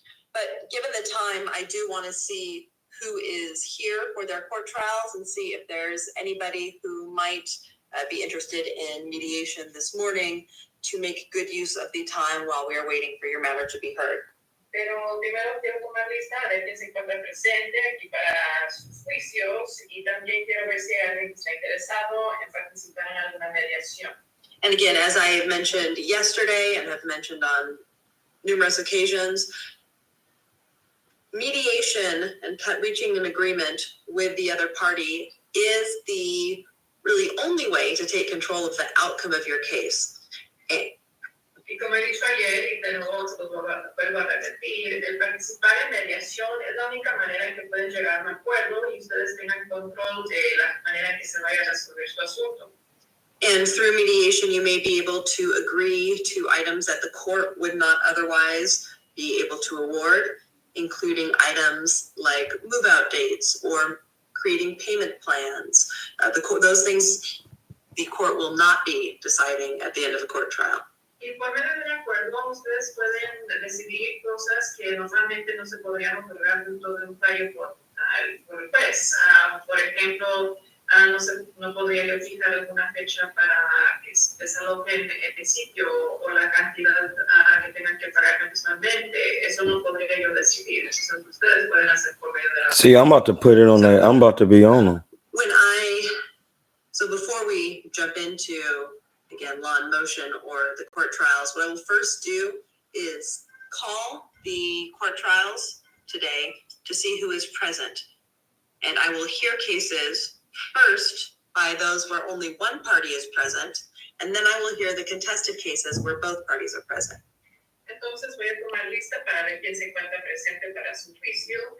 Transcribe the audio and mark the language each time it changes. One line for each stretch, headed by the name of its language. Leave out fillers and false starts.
English: But given the time, I do want to see who is here for their court trials and see if there's anybody who might be interested in mediation this morning to make good use of the time while we are waiting for your matter to be heard.
Spanish: Pero primero quiero tomar lista de quién se encuentra presente aquí para sus juicios y también quiero ver si alguien está interesado en participar en alguna mediación.
English: And again, as I mentioned yesterday and have mentioned on numerous occasions, mediation and reaching an agreement with the other party is the really only way to take control of the outcome of your case.
Spanish: Y como he dicho ayer, y de nuevo vuelvo a repetir, el participar en mediación es la única manera en que pueden llegar a un acuerdo y ustedes tengan control de la manera en que se vaya a resolver su asunto.
English: And through mediation, you may be able to agree to items that the court would not otherwise be able to award, including items like move-out dates or creating payment plans. Those things the court will not be deciding at the end of the court trial.
Spanish: Y ponerse de acuerdo, ustedes pueden decidir cosas que normalmente no se podrían otorgar dentro de un fallo por el juez. Por ejemplo, no podría yo fijar alguna fecha para que se desalojen el sitio o la cantidad que tengan que pagar mensualmente. Eso no podría yo decidir. Eso es lo que ustedes pueden hacer por medio de la.
English: See, I'm about to put it on there. I'm about to be on them. So before we jump into, again, law in motion or the court trials, what I will first do is call the court trials today to see who is present. And I will hear cases first by those where only one party is present, and then I will hear the contested cases where both parties are present.
Spanish: Entonces voy a tomar lista para ver quién se encuentra presente para su juicio.